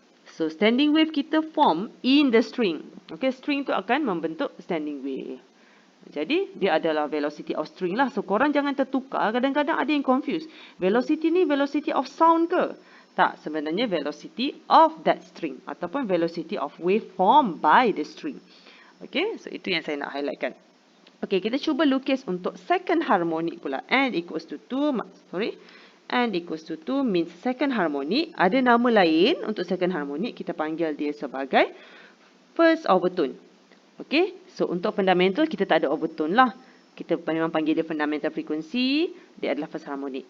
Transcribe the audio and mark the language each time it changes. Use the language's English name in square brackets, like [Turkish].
[English] So, standing wave [Malay] kita [English] form in the string. [Malay] Okay, string tu akan membentuk [English] standing wave. [Malay] Jadi, dia adalah [English] velocity of string [Malay] lah. So, korang jangan tertukar. Kadang-kadang ada yang confuse. Velocity ni [English] velocity of sound [Malay] ke? Tak, sebenarnya [English] velocity of that string. [Malay] Ataupun [English] velocity of wave formed by the string. Okay, so [Malay] itu yang saya nak highlightkan. [English] Okay, [Malay] kita cuba lukis untuk [English] second harmonic [Malay] pula. [English] N equals to 2, N equals to 2 means second harmonic. [Malay] Ada nama lain untuk [English] second harmonic. [Malay] Kita panggil dia sebagai [English] first overtone. [Malay] Okay, so untuk fundamental kita tak ada overtone lah. Kita memang panggil dia [English] fundamental frequency. [Malay] Dia adalah [English] first harmonic.